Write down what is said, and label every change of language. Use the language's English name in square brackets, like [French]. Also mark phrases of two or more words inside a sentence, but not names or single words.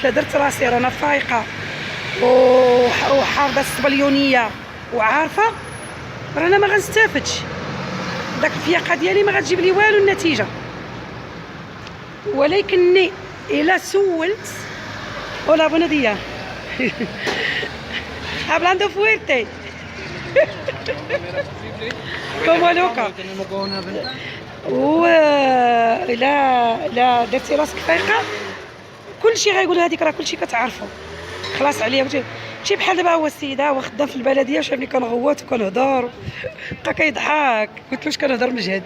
[Arabic] لا درت راسي رانا فايقه وحافظه الصبليونيه وعارفه، رانا ما غنستافدش. داك الفياقه ديالي ما غتجيب لي والو النتيجه. ولكني الا سولت ولا بونوديا [Spanish] hablando fuerte como loca. [Arabic] و الا درتي راسك فايقه كلشي غايقول هذيك راه كلشي كتعرفو، خلاص عليا. ماشي بحال دابا هو السيده هو خدام في البلديه وشافني كنغوت وكنهضر، بقى كيضحك، قلت له واش كنهضر مجهد.